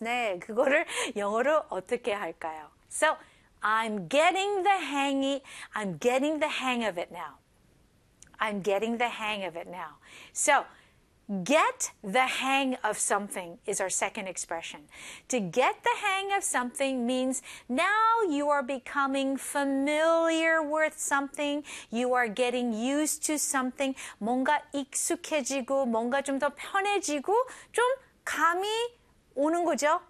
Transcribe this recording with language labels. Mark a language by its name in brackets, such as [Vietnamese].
[Korean] 네, 그거를 영어로 어떻게 할까요? [English] So, I'm getting the hang of it now. I'm getting the hang of it now. So, get the hang of something is our second expression. To get the hang of something means now you are becoming familiar with something. You are getting used to something. [Korean] 뭔가 익숙해지고 뭔가 좀 더 편해지고 좀 감이 오는 거죠.